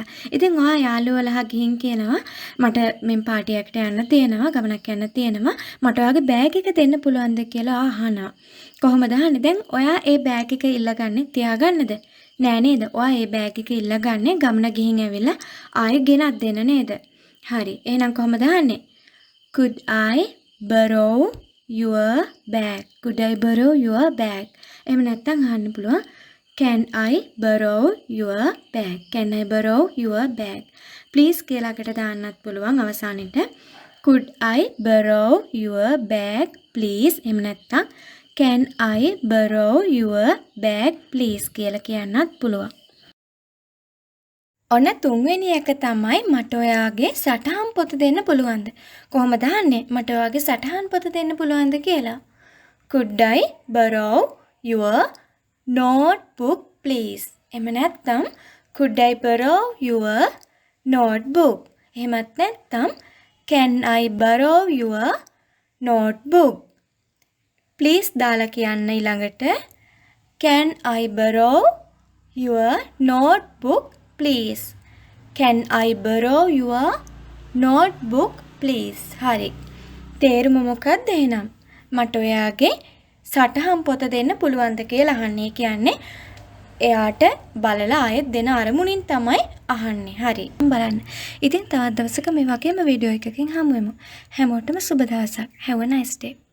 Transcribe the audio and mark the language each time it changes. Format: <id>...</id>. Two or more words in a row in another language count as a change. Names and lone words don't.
<si>ඉතින් ඔයා යාළුවා ළඟ ගිහින් කියනවා මට මෙන් පාටියකට යන්න තියෙනවා, ගමනක් යන්න තියෙනවා. මට ඔයාගේ බෑග් එක දෙන්න පුළුවන්ද කියලා අහනවා. කොහොමද අහන්නේ? දැන් ඔයා ඒ බෑග් එක ඉල්ලගන්නේ තියාගන්නද? නෑ නේද? ඔයා ඒ බෑග් එක ඉල්ලගන්නේ ගමන ගිහින් ඇවිල්ලා ආයෙ ගෙනත් දෙන්න නේද? හරි. එහෙනම් කොහොමද අහන්නේ?</si> <en>Could I borrow your bag? Could I borrow your bag?</en> <si>එහෙම නැත්නම් අහන්න පුළුවන්</si> <en>Can I borrow your bag? Can I borrow your bag? Please</en> <si>කියලාකට දාන්නත් පුළුවන් අවසානෙට.</si> <en>Could I borrow your bag please?</en> <si>එහෙම නැත්නම්</si> <en>Can I borrow your bag please</en> <si>කියලා කියන්නත් පුළුවන්. ඔන්න තුන්වෙනි එක තමයි මට ඔයාගේ සටහන් පොත දෙන්න පුළුවන්ද? කොහොමද අහන්නේ? මට ඔයාගේ සටහන් පොත දෙන්න පුළුවන්ද කියලා?</si> <en>Could I borrow your notebook please?</en> <si>එහෙම නැත්නම්</si> <en>Could I borrow your notebook?</en> <si>එහෙමත් නැත්නම්</si> <en>Can I borrow your notebook? Please</en> <si>දාලා කියන්න ඊළඟට</si> <en>Can I borrow your notebook please? Can I borrow your notebook please?</en> <si>හරි. තේරුම මොකක්ද එහෙනම්? මට ඔයාගේ සටහන් පොත දෙන්න පුළුවන්ද කියලා අහන්නේ. කියන්නේ එයාට බලලා ආයෙත් දෙන අරමුණින් තමයි අහන්නේ. හරි. බලන්න. ඉතින් තවත් දවසක මේ වගේම වීඩියෝ එකකින් හමු වෙමු. හැමෝටම සුබ දවසක්.</si> <en>Have a nice day.</en>